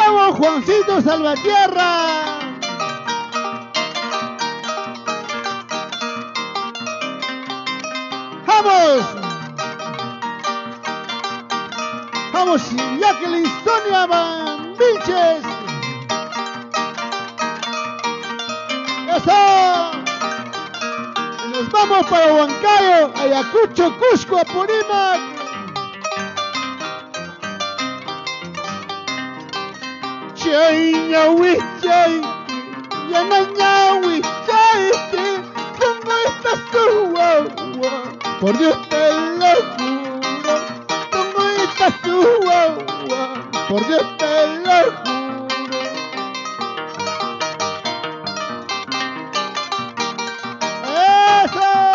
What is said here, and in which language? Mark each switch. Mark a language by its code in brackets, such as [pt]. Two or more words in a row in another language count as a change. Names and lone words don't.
[es] Juancito Salvatierra. ¡Vamos! ¡Vamos, Jacqueline Sonia Van Vilches! ¡Eso! Y nos vamos para Huancayo, Ayacucho, Cusco, Apurímac. [qu] Chay, ñahui, chay, ñañahui, chay, [es] ¿cómo estás tú, guagua? Por Dios te lo juro, ¿cómo estás tú, guagua? Por Dios te lo juro. ¡Eso!